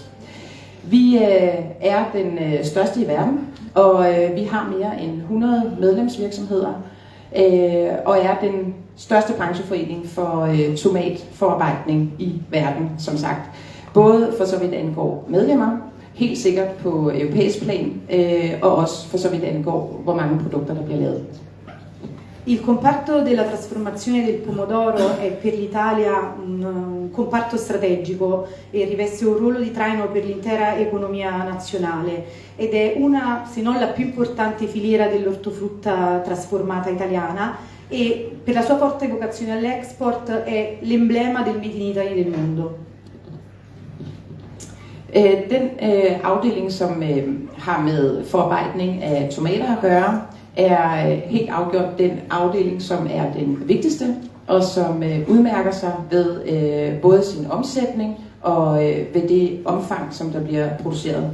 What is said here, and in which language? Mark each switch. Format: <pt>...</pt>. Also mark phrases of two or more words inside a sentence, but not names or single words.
<da>Vi er den største i verden, og vi har mere end 100 medlemsvirksomheder, og er den største brancheforening for tomatforarbejdning i verden, som sagt. Både for så vidt angår medlemmer, helt sikkert på europæisk plan, og også for så vidt angår, hvor mange produkter der bliver lavet.</da> <it>Il comparto della trasformazione del pomodoro è per l'Italia un comparto strategico e riveste un ruolo di traino per l'intera economia nazionale ed è una, se non la più importante filiera dell'ortofrutta trasformata italiana e per la sua forte vocazione all'export è l'emblema del Made in Italy del mondo.</it> <da>Den afdeling, som har med forarbejdning af tomater at gøre, er helt afgjort den afdeling, som er den vigtigste, og som udmærker sig ved både sin omsætning og ved det omfang, som der bliver produceret.</da>